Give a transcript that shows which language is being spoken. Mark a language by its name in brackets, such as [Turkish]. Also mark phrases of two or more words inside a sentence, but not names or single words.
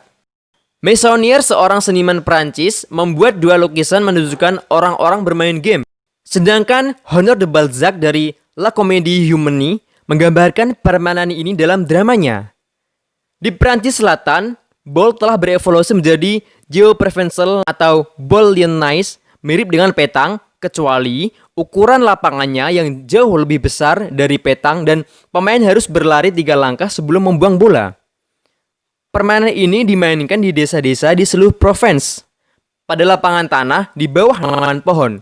[Indonesian] Meissonier, seorang seniman Prancis, membuat dua lukisan menunjukkan orang-orang bermain game. Sedangkan Honor de Balzac dari La Comédie Humaine menggambarkan permainan ini dalam dramanya. Di Prancis Selatan, bowl telah berevolusi menjadi [French] jeu provençal [Indonesian] atau [French] boule lyonnaise, [Indonesian] mirip dengan petang, kecuali ukuran lapangannya yang jauh lebih besar dari petang dan pemain harus berlari 3 langkah sebelum membuang bola. Permainan ini dimainkan di desa-desa di seluruh Provence, pada lapangan tanah di bawah naungan pohon.